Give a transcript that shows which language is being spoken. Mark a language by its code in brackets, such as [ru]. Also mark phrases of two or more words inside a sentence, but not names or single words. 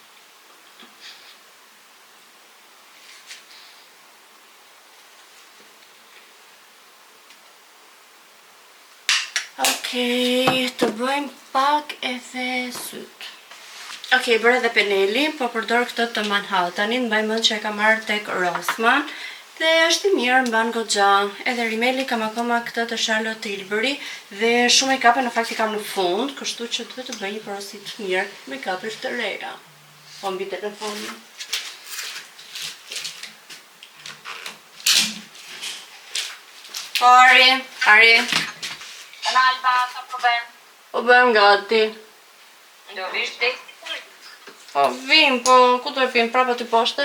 [sq] Okej, të bëjmë pak edhe syt. Okej, bërë edhe peneli, po përdor këtë të Manhattanin, mbaj mend që e kam marrë tek Rossmann. Dhe është i mirë, mban goxha. Edhe rimeli kam akoma këtë të Charlotte Tilbury dhe shumë make-up në fakt i kam në fund, kështu që duhet të bëj një porosi të mirë make-up të reja. Po mbi telefonin. Ari. Alba, ka problem? Po bëjmë gati. Do vish dek? Po vim, po ku do e pim? Prapa ty poshte?